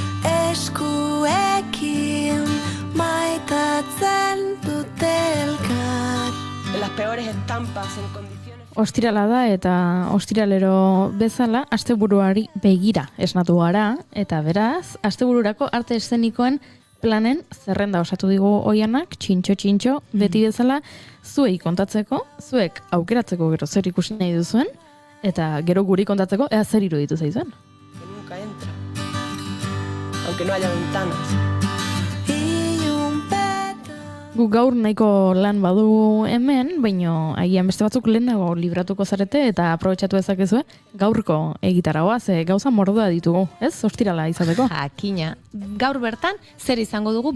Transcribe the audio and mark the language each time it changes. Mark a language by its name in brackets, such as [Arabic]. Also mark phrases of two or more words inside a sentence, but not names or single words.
[Basque] Eskuekin maitatzen dute elkar. [Spanish] Las peores estampas en condiciones... [Basque] Ostirala da eta ostiralero bezala asteburuari begira esnatu gara, eta beraz, astebururako arte eszenikoen planen zerrenda osatu digu Oianak, txintxo, beti bezala, zuei kontatzeko, zuek aukeratzeko gero zer ikusi nahi duzuen, eta gero guri kontatzeko ea zer iruditu zaizuen. [Spanish] Que nunca entra. aunque no haya ventanas. [Basque] Gu gaur nahiko lan badu hemen, baina agian beste batzuk lehenago libratuko zarete eta aprobetxatu dezakezue gaurko egitaragoa, ze gauza mordoa ditugu, ez? Ostirala izateko. Jakina. Gaur bertan, zer izango dugu?